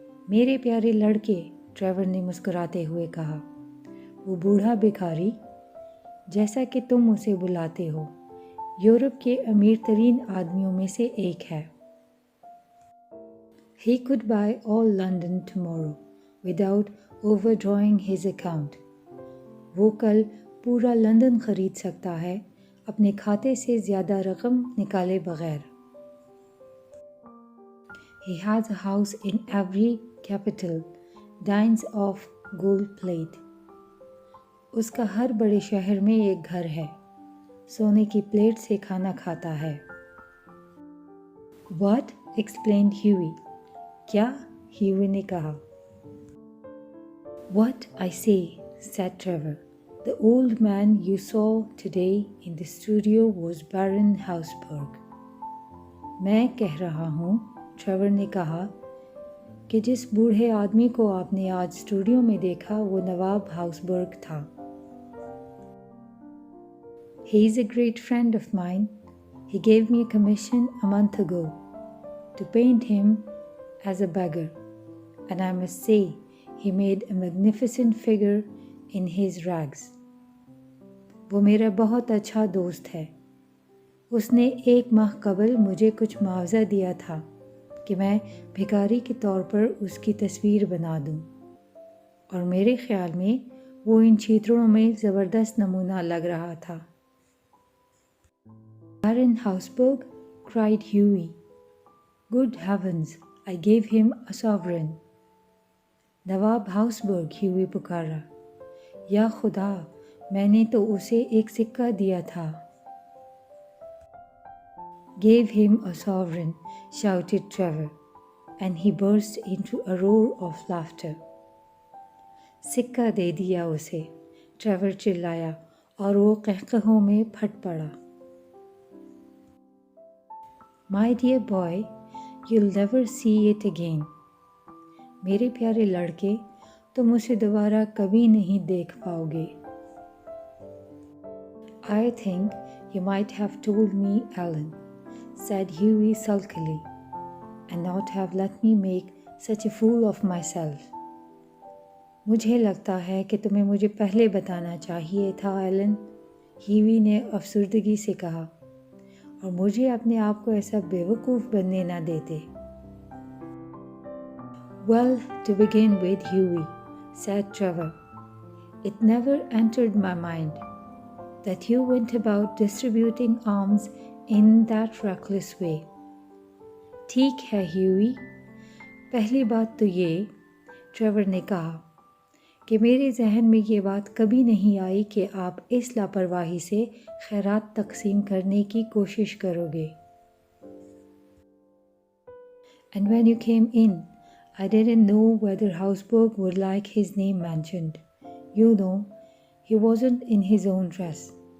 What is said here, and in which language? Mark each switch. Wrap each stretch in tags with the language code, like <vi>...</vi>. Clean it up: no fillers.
<hi>मेरे प्यारे लड़के, ट्रेवर ने मुस्कुराते हुए कहा, वो बूढ़ा भिखारी, जैसा कि तुम उसे बुलाते हो, यूरोप के अमीर तरीन आदमियों में से एक है.</hi> <en>He could buy all London tomorrow without overdrawing his account.</en> <hi>वो कल पूरा लंदन खरीद सकता है अपने खाते से ज़्यादा रकम निकाले बगैर.</hi> <en>He has a house in every capital, dines off gold plate.</en> <hi>उसका हर बड़े शहर में एक घर है, सोने की प्लेट से खाना खाता है.</hi> <en>What? explained Hughie.</en> <hi>क्या? Hughie ने कहा.</hi> <en>What I say, said Trevor. The old man you saw today in the studio was Baron Hausberg.</en> <hi>मैं कह रहा हूँ, ट्रेवर ने कहा, कि जिस बूढ़े आदमी को आपने आज स्टूडियो में देखा वो नवाब हाउसबर्ग था.</hi> <en>He is a great friend of mine. He gave me a commission a month ago to paint him as a beggar, and I must say he made a magnificent figure in his rags.</en> <hi>वो मेरा बहुत अच्छा दोस्त है. उसने 1 माह कबल मुझे कुछ मुआवजा दिया था कि मैं भिखारी के तौर पर उसकी तस्वीर बना दूं, और मेरे ख्याल में वो इन चित्रों में ज़बरदस्त नमूना लग रहा था.</hi> <en>Baron Hausberg, cried Hughie. Good heavens, I gave him a sovereign.</en> <hi>Nawab हाउसबर्ग, Huey पुकारा. या खुदा, मैंने तो उसे एक सिक्का दिया था.</hi> <en>Gave him a sovereign, shouted Trevor, and he burst into a roar of laughter.</en> <hi>सिक्का दे दिया उसे, ट्रेवर चिल्लाया और वो कहकहों में फट पड़ा.</hi> <en>My dear boy, you'll never see it again.</en> <hi>मेरे प्यारे लड़के, तुम उसे दोबारा कभी नहीं देख पाओगे.</hi> <en>I think you might have told me, Alan, said Hughie sulkily, and not have let me make such a fool of myself.</en> <hi>मुझे लगता है कि तुम्हें मुझे पहले बताना चाहिए था, एलन, ह्यूई ने अफसुर्दगी से कहा, और मुझे अपने आप को ऐसा बेवकूफ़ बनने ना देते.</hi> <en>Well, to begin with, Hughie, said Trevor, it never entered my mind that you went about distributing alms in that reckless way.</en> <hi>ठीक है, ह्यूई, पहली बात तो ये, ट्रेवर ने कहा, कि मेरे जहन में ये बात कभी नहीं आई कि आप इस लापरवाही से खैरात तकसीम करने की कोशिश करोगे.</hi> <en>And when you came in, I didn't know whether Hausberg would like his name mentioned. You know, he wasn't in his own dress.</en>